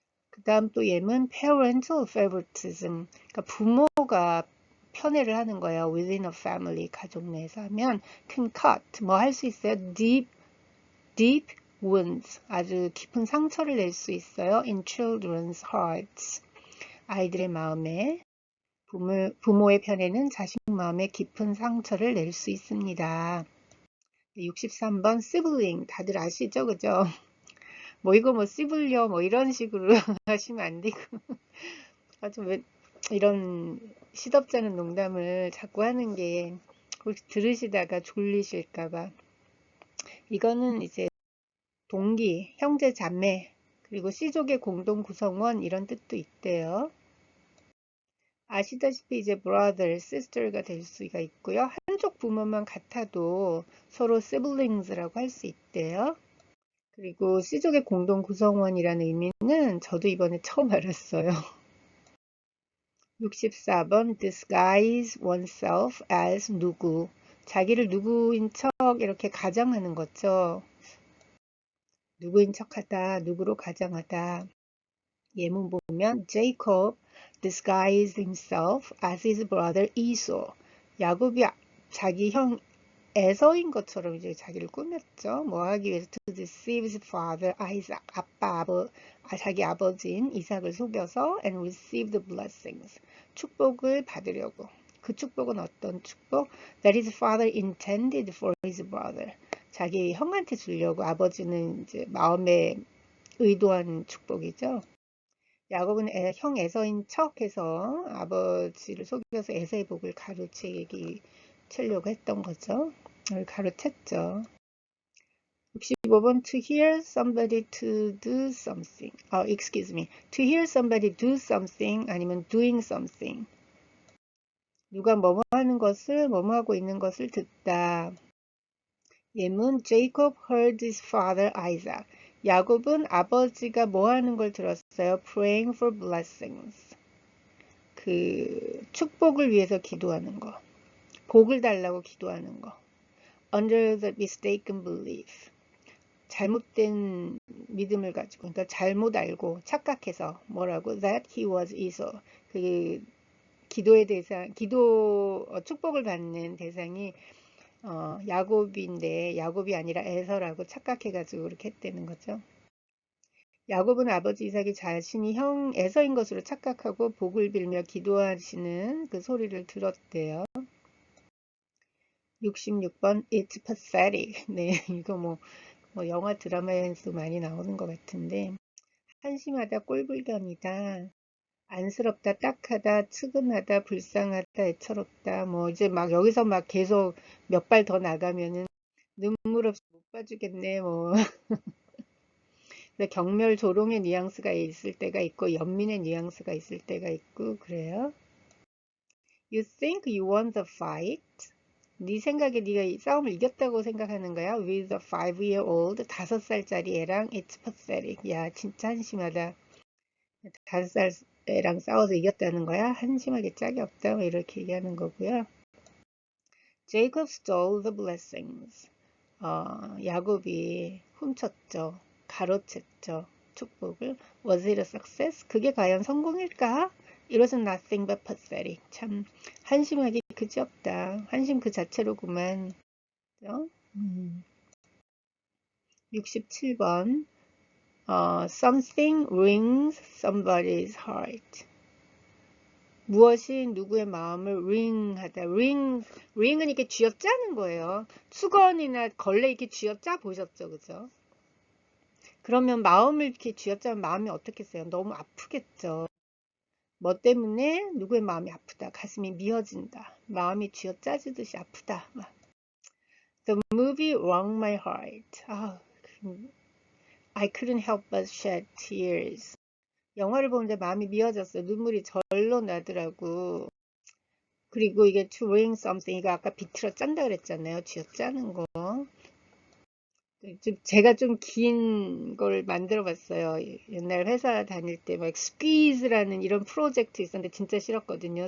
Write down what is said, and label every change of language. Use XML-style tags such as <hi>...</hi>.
<ko>그 다음 또 예문</ko> <en>parental favoritism,</en> <ko>그러니까 부모가 편애를 하는 거예요.</ko> <en>within a family,</en> <ko>가족 내에서 하면</ko> <en>can cut,</en> <ko>뭐 할 수 있어요.</ko> <en>deep wounds,</en> <ko>아주 깊은 상처를 낼 수 있어요.</ko> <en>in children's hearts,</en> <ko>아이들의 마음에. 부모의 편에는 자식 마음에 깊은 상처를 낼 수 있습니다. 63번 sibling, 다들 아시죠? 그죠? 뭐 이거 뭐 씨불려 뭐 이런 식으로 하시면 안 되고 아주 왜 이런 시덥잖은 농담을 자꾸 하는 게 혹시 들으시다가 졸리실까봐. 이거는 이제 동기, 형제, 자매, 그리고 씨족의 공동 구성원 이런 뜻도 있대요. 아시다시피 이제 brother, sister가 될 수가 있고요. 한쪽 부모만 같아도 서로 siblings라고 할 수 있대요. 그리고 씨족의 공동 구성원이라는 의미는 저도 이번에 처음 알았어요. 64번</ko> <en>disguise oneself as</en> <ko>누구, 자기를 누구인 척 이렇게 가장하는 거죠. 누구인 척하다, 누구로 가장하다. 예문 보면</ko> <en>Jacob disguised himself as his brother Esau.</en> <ko>야곱이 자기 형 에서인 것처럼 이제 자기를 꾸몄죠. 뭐 하기 위해서</ko> <en>to deceive his father Isaac.</en> <ko>자기 아버지인 이삭을 속여서</ko> <en>and receive the blessings.</en> <ko>축복을 받으려고. 그 축복은 어떤 축복?</ko> <en>That his father intended for his brother.</en> <ko>자기 형한테 주려고 아버지는 이제 마음에 의도한 축복이죠. 야곱은 형 에서인 척해서 아버지를 속여서 에서의 복을 가로채려고 했던 거죠. 가로챘죠.</ko> <en>65번 to hear somebody to do something. excuse me. to hear somebody do something</en> <ko>아니면</ko> <en>doing something.</en> <ko>누가 뭐뭐 하는 것을 뭐뭐 하고 있는 것을 듣다.</ko> <en>예문 Jacob heard his father Isaac.</en> <ko>야곱은 아버지가 뭐 하는 걸 들었어요?</ko> <en>praying for blessings.</en> <ko>그 축복을 위해서 기도하는 거. 복을 달라고 기도하는 거.</ko> <en>under the mistaken belief.</en> <ko>잘못된 믿음을 가지고, 그러니까 잘못 알고 착각해서 뭐라고?</ko> <en>that he was Esau.</en> <ko>그 기도의 대상, 축복을 받는 대상이 야곱인데 야곱이 아니라 에서라고 착각해가지고 그렇게 했다는 거죠. 야곱은 아버지 이삭이 자신이 형 에서인 것으로 착각하고 복을 빌며 기도하시는 그 소리를 들었대요.</ko> <en>66번 It's pathetic.</en> <ko>네, 이거 뭐 영화 드라마에서 많이 나오는 것 같은데 한심하다, 꼴불견이다, 안쓰럽다, 딱하다, 측은하다, 불쌍하다, 애처롭다. 뭐 이제 막 여기서 막 계속 몇 발 더 나가면은 눈물 없이 못 봐주겠네. 뭐 경멸 조롱의 뉘앙스가 있을 때가 있고 연민의 뉘앙스가 있을 때가 있고 그래요.</ko> <en>You think you won the fight?</en> <ko>네 생각에 네가 이 싸움을 이겼다고 생각하는 거야?</ko> <en>With a 5-year-old</en> <ko>5살짜리 애랑</ko> <en>it's pathetic.</en> <ko>야 진짜 한심하다. 5살 애랑 싸워서 이겼다는 거야? 한심하게 짝이 없다. 뭐 이렇게 얘기하는 거고요.</ko> <en>Jacob stole the blessings.</en> <ko>야곱이 훔쳤죠. 가로챘죠. 축복을.</ko> <en>Was it a success?</en> <ko>그게 과연 성공일까?</ko> <en>It was nothing but pathetic.</en> <ko>참 한심하기 그지없다. 한심 그 자체로구만.</ko> <en>67번 Something rings somebody's heart.</en> <ko>무엇이 누구의 마음을 ring하다. ring은 이렇게 쥐어짜는 거예요. 수건이나 걸레 이렇게 쥐어짜 보셨죠, 그죠? 그러면 마음을 이렇게 쥐어짜면 마음이 어떻겠어요? 너무 아프겠죠. 뭐 때문에 누구의 마음이 아프다. 가슴이 미어진다. 마음이 쥐어짜지듯이 아프다.</ko> <en>The movie wrung my heart. I couldn't help but shed tears.</en> <ko>영화를 보는데 마음이 미어졌어요. 눈물이 절로 나더라고. 그리고 이게</ko> <en>to ring something,</en> <ko>이거 아까 비틀어 짠다 그랬잖아요. 쥐어 짜는 거. 제가 좀 긴 걸 만들어 봤어요. 옛날 회사 다닐 때 막 스퀴즈라는 이런 프로젝트 있었는데 진짜 싫었거든요.</ko>